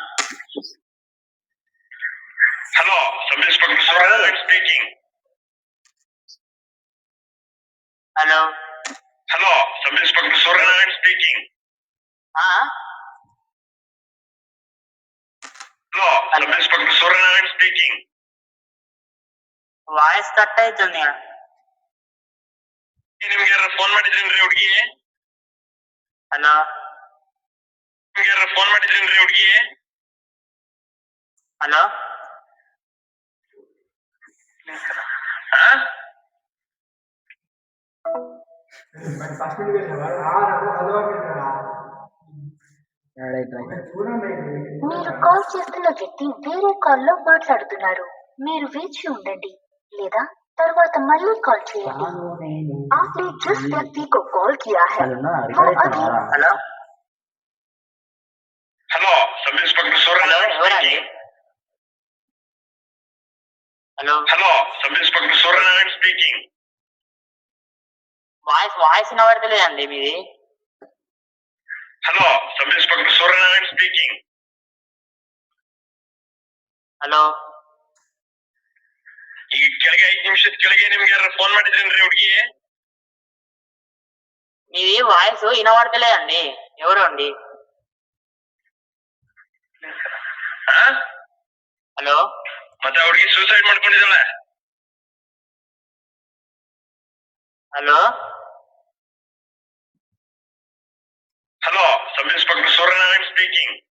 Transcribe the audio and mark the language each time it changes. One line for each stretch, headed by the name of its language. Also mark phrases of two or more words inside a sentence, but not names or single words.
English: Hello Sub Inspector సూర్యనారాయణ speaking. హలో Hello Sub Inspector సూర్యనారాయణ speaking. Hello Sub Inspector సూర్యనారాయణ speaking.
Kannada: ವಾಯ್ಸ್ ಕಟ್ ಆಯ್ತು ನಿಮ್ಗೆ ಫೋನ್ ಮಾಡಿದ್ರಿ ಹುಡುಗಿ. ಹಲೋ ನಿಮ್ಗೆ ಫೋನ್ ಮಾಡಿದ್ರಿ ಹುಡುಗಿ. ಹಲೋ
Telugu: మీరు కాల్ చేస్తున్న వ్యక్తి వేరే కాల్లో మాట్లాడుతున్నారు. మీరు వేచి ఉండండి లేదా తర్వాత మళ్ళీ కాల్ చేయండి.
Hindi: आपने जिस व्यक्ति को कॉल किया है वो अभी
English: హలో Hello Sub Inspector సూర్యనారాయణ speaking. హలో Hello Sub Inspector సూర్యనారాయణ speaking.
Telugu: వాయిస్ వినబడతలేదండి మీది.
English: Hello Sub Inspector సూర్యనారాయణ speaking.
Kannada: ಹಲೋ ಈಗ ಕೆಳಗೆ 5 ನಿಮಿಷದ ಕೆಳಗೆ ನಿಮ್ಗೆ ಫೋನ್ ಮಾಡಿದ್ರಿ ಹುಡುಗಿ.
Telugu: మీది వాయిస్ వినబడతలేదండి. ఎవరు అండి?
Kannada: ಹಲೋ ಮತ್ತೆ ಹುಡುಗಿ ಸೂಸೈಡ್ ಮಾಡ್ಕೊಂಡಿದ್ದಾಳೆ. ಹಲೋ
English: Hello Sub Inspector ಸೂರ್ಯನಾರಾಯಣ speaking.